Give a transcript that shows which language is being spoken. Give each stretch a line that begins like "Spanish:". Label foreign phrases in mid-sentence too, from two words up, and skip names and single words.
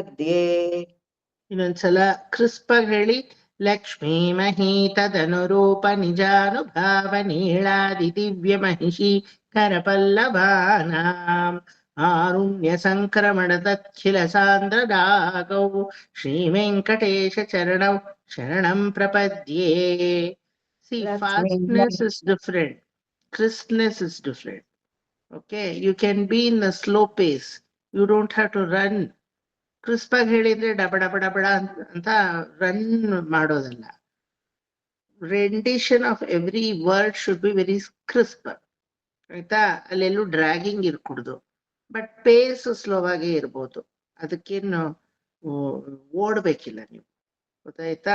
Kannada: ಇನ್ನೊಂದ್ಸಲ ಕ್ರಿಸ್ಪ್ ಆಗಿ ಹೇಳಿ.
Sanskrit: ಲಕ್ಷ್ಮೀಮಹೀ ತದನುರೂಪ ನಿಜಾನುಭಾವ ನೀಳಾದಿ ದಿವ್ಯ ಮಹಿಷಿ ಕರಪಲ್ಲವಾನಾಂ ಆರುಣ್ಯ ಸಂಕ್ರಮಣ ತಚ್ಛಿಲ ಸಾಂದ್ರ ರಾಗೌ ಶ್ರೀ ವೆಂಕಟೇಶ ಚರಣೌ ಶರಣಂ ಪ್ರಪದ್ಯೆ.
English: See, ಲಕ್ಷ್ಮೀ fastness is different. Crispness is different. Okay, you can be in a slow pace. You don't have to run.
Kannada: ಕ್ರಿಸ್ಪ್ ಆಗಿ ಹೇಳಿದ್ರೆ ಡಬ ಡಬ ಡಬಡ ಅಂತ ರನ್ ಮಾಡೋದಲ್ಲ.
English: rendition of every word should be very crisp.
Kannada: ಆಯ್ತಾ, ಅಲ್ಲೆಲ್ಲೂ ಡ್ರ್ಯಾಗಿಂಗ್ ಇರ್ಕೂಡ್ದು,
English: but pace slow
Kannada: ಆಗೇ ಇರ್ಬೋದು. ಅದಕ್ಕೇನು ಓಡ್ಬೇಕಿಲ್ಲ ನೀವು, ಗೊತ್ತಾಯ್ತಾ.